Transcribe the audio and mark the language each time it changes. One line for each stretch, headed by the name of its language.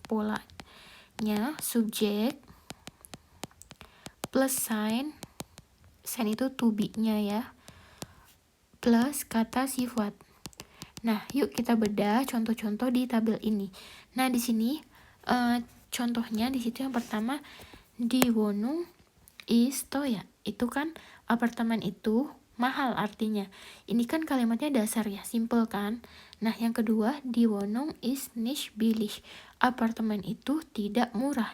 Indonesian: Polanya subjek plus sign itu to be-nya ya, plus kata sifat. Nah, yuk kita bedah contoh-contoh di tabel ini. Nah, di sini contohnya di situ yang pertama,
German: di Wohnung ist teuer.
Indonesian: Itu kan apartemen itu mahal artinya. Ini kan kalimatnya dasar ya, simple kan? Nah, yang kedua,
German: di Wohnung ist nicht billig.
Indonesian: Apartemen itu tidak murah.